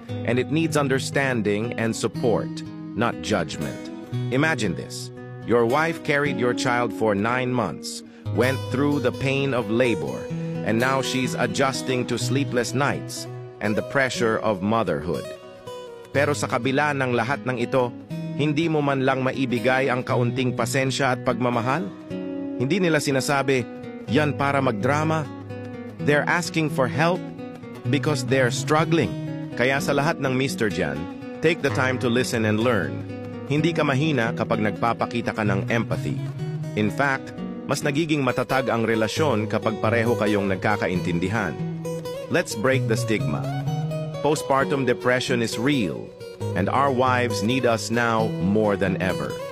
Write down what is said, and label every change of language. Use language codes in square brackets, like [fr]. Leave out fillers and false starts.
[en] And it needs understanding and support, not judgment. Imagine this. Your wife carried your child for 9 months, went through the pain of labor, and now she's adjusting to sleepless nights and the pressure of motherhood. [tl] Pero sa kabila ng lahat ng ito, hindi mo man lang maibigay ang kaunting pasensya at pagmamahal? Hindi nila sinasabi, yan para magdrama. [en] They're asking for help because they're struggling. [tl] Kaya sa lahat ng [en] Mr. Jan, take the time to listen and learn. [tl] Hindi ka mahina kapag nagpapakita ka ng empathy. [en] In fact, [tl] mas nagiging matatag ang relasyon kapag pareho kayong nagkakaintindihan. [en] Let's break the stigma. Postpartum depression is real, and our wives need us now more than ever.